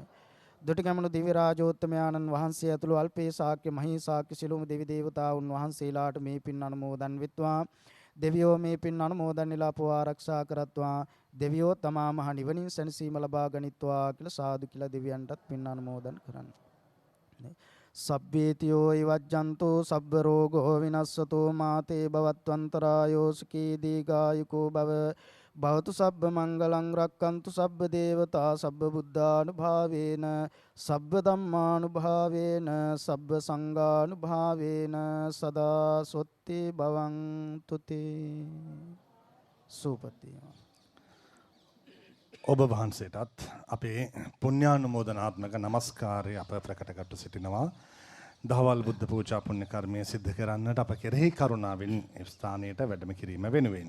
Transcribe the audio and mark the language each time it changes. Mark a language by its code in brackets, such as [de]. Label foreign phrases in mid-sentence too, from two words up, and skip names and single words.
[si] දුටුගැමුණු දිව්‍ය රාජෝත්තමයාණන් වහන්සේ ඇතුළු අල්පේ ශාක්‍ය මහී ශාක්‍ය සිළුම දෙවි දේවතාවුන් වහන්සේලාට මේ පින් අනුමෝදන් වෙත්වා. දෙවියෝ මේ පින් අනුමෝදන් වෙලා අපව ආරක්ෂා කරත්වා. දෙවියෝ තමා මහ නිවනින් සැනසීම ලබා ගනිත්වා කියලා සාදු කියලා දෙවියන්ටත් පින් අනුමෝදන් කරන්න. [pi] සබ්බේතියෝ ඉවජ්ජන්තෝ සබ්බ රෝගෝ විනස්සතෝ මාතේ භවත්වන්තරායෝ සුඛී දීඝායුකෝ භව භවතු සබ්බ මංගලං රක්칸තු සබ්බ දේවතා සබ්බ බුද්ධානුභාවේන සබ්බ ධම්මානුභාවේන සබ්බ සංඝානුභාවේන සදා සොත්ති භවන්තු තේ සුපති. [si] ඔබ වහන්සේටත් අපේ පුණ්‍යානුමෝදනාත්මක নমස්කාරය අප ප්‍රකට කොට සිටිනවා. දහවල් බුද්ධ පූජා පුණ්‍ය කර්මය සිද්ධ කරන්නට අප කෙරෙහි කරුණාවෙන් ස්ථානයට වැඩම කිරීම වෙනුවෙන්.